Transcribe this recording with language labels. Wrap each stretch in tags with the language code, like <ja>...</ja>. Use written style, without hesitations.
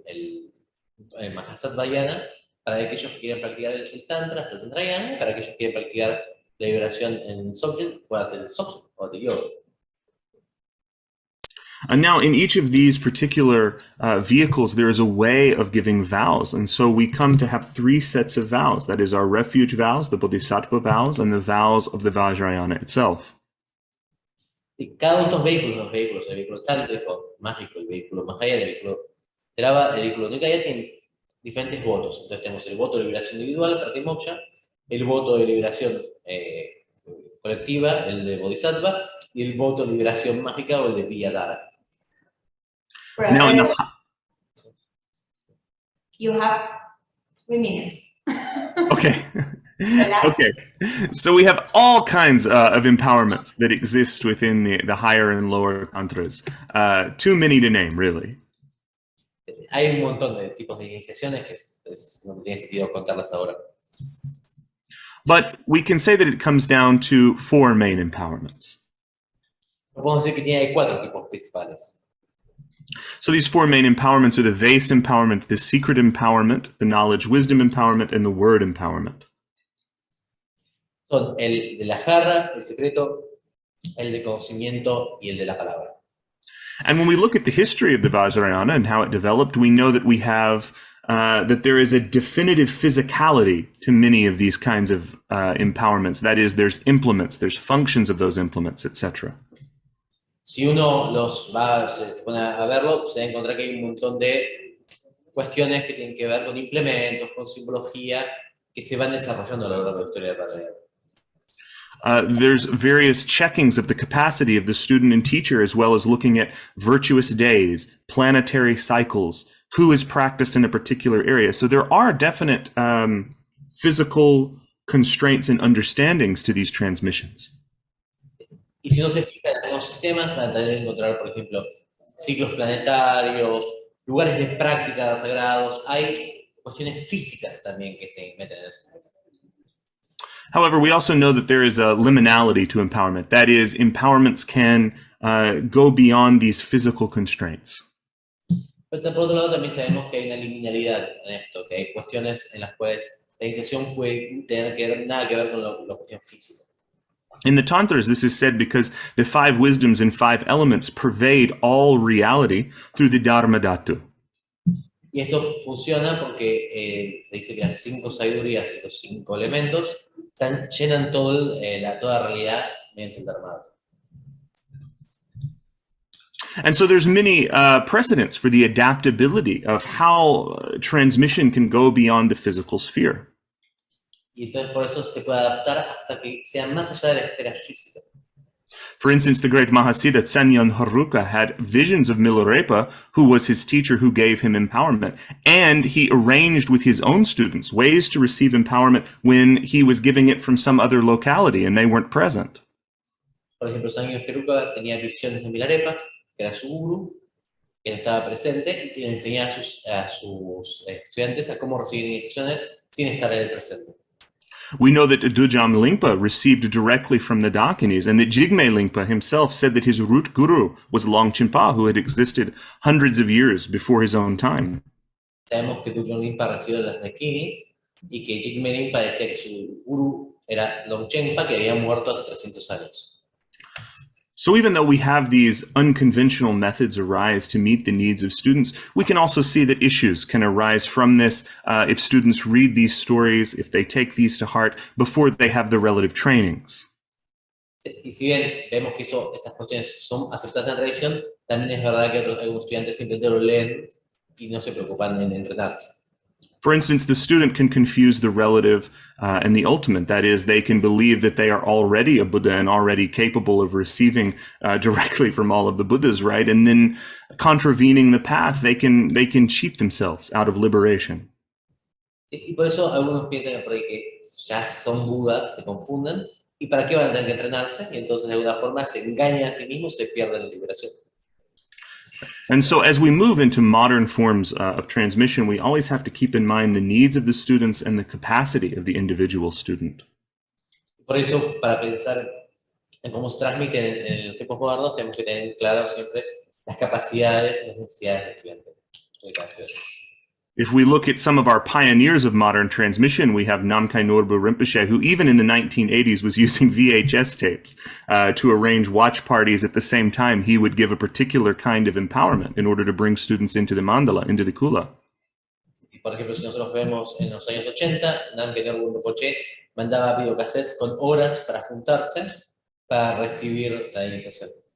<es>el Mahasattvayana para aquellos que quieren practicar el Tantra, hasta el Tantrayana, y para aquellos que quieren practicar la liberación en Dzogchen, puede hacer el Dzogchen o el Yoga.</es> <en>And now, in each of these particular vehicles, there is a way of giving vows. And so we come to have 3 sets of vows. That is our refuge vows, the Bodhisattva vows, and the vows of the Vajrayana itself.</en> <es>Sí, cada uno de estos vehículos, el vehículo tántrico, mágico, el vehículo Mahayana, el vehículo Sherab, el vehículo Nikaya, tienen diferentes votos. Entonces tenemos el voto de liberación individual, Pratimoksha, el voto de liberación colectiva, el de Bodhisattva, y el voto de liberación mágica o el de Viyadhara.</es> <en>Now, in the, You have 3 minutes. okay. Okay. So we have all kinds of empowerments that exist within the higher and lower tantras. Too many to name, really.</en> <es>Hay un montón de tipos de iniciaciones que no tiene sentido contarlas ahora.</es> <en>But we can say that it comes down to 4 main empowerments.</en> <es>Podemos decir que hay 4 tipos principales.</es> <en>So these 4 main empowerments are the vase empowerment, the secret empowerment, the knowledge wisdom empowerment, and the word empowerment.</en> <es>Son el de la jarra, el secreto, el de conocimiento y el de la palabra.</es> <en>And when we look at the history of the Vajrayana and how it developed, we know that we have that there is a definitive physicality to many of these kinds of empowerments. That is, there's implements, there's functions of those implements, etc.</en> <es>Si uno se pone a verlo, se va a encontrar que hay un montón de cuestiones que tienen que ver con implementos, con simbología, que se van desarrollando a lo largo de la historia del Vajrayana.</es> <en>There's various checkings of the capacity of the student and teacher, as well as looking at virtuous days, planetary cycles, who is practiced in a particular area. So there are definite physical constraints and understandings to these transmissions.</en> <es>Y si uno se fija en algunos sistemas, van a tener que encontrar, por ejemplo, ciclos planetarios, lugares de práctica sagrados. Hay cuestiones físicas también que se meten en eso.</es> <en>However, we also know that there is a liminality to empowerment. That is, empowerments can go beyond these physical constraints.</en> <es>Pero por otro lado también sabemos que hay una liminalidad en esto, que hay cuestiones en las cuales la iniciación puede tener nada que ver con la cuestión física.</es> <en>In the Tantras, this is said because the 5 wisdoms and 5 elements pervade all reality through the Dharma Dhatu.</en> <es>Y esto funciona porque se dice que las 5 sabidurías y los 5 elementos llenan toda realidad mediante el Dharma Dhatu.</es> <en>And so there's many precedents for the adaptability of how transmission can go beyond the physical sphere.</en> <es>Y entonces por eso se puede adaptar hasta que sea más allá de la esfera física.</es> <en>For instance, the great Mahasiddha Sanyan Haruka had visions of Milarepa, who was his teacher who gave him empowerment. And he arranged with his own students ways to receive empowerment when he was giving it from some other locality and they weren't present.</en> <es>Por ejemplo, Sanyan Haruka tenía visiones de Milarepa, que era su guru, que no estaba presente, y le enseñaba a sus estudiantes a cómo recibir instrucciones sin estar en el presente.</es> <en>We know that Dujam Lingpa received directly from the Dakinis, and that Jigme Lingpa himself said that his root guru was Longchenpa, who had existed hundreds of years before his own time.</en> <es>Sabemos que Dujam Lingpa recibió de las Dakinis y que Jigme Lingpa decía que su guru era Longchenpa, que había muerto hace 300 años.</es> <en>So even though we have these unconventional methods arise to meet the needs of students, we can also see that issues can arise from this if students read these stories, if they take these to heart, before they have the relative trainings.</en> <es>Y si bien vemos que estas cuestiones son aceptadas en la tradición, también es verdad que algunos estudiantes simplemente lo leen y no se preocupan en entrenarse.</es> <en>For instance, the student can confuse the relative and the ultimate. That is, they can believe that they are already a Buddha and already capable of receiving directly from all of the Buddhas, right? And then contravening the path, they can cheat themselves out of liberation.</en> <es>Y por eso algunos piensan por ahí que ya son Budas, se confunden, y para qué van a tener que entrenarse, y entonces de alguna forma se engañan a sí mismos, se pierden la liberación.</es> <en>And so as we move into modern forms of transmission, we always have to keep in mind the needs of the students and the capacity of the individual student.</en> <es>Por eso, para pensar en cómo se transmite en los tiempos modernos, tenemos que tener claro siempre las capacidades y las necesidades del estudiante.</es> <en>with that. If we look at some of our pioneers of modern transmission, we have Namkhai Norbu Rinpoche, who even in the 1980s was using VHS tapes to arrange watch parties. At the same time, he would give a particular kind of empowerment in order to bring students into the mandala, into the kula.</en> <es>Por ejemplo, si nosotros vemos en los años 80, Namkhai Norbu Rinpoche mandaba videocassettes con horas para juntarse para recibir la iniciación.</es>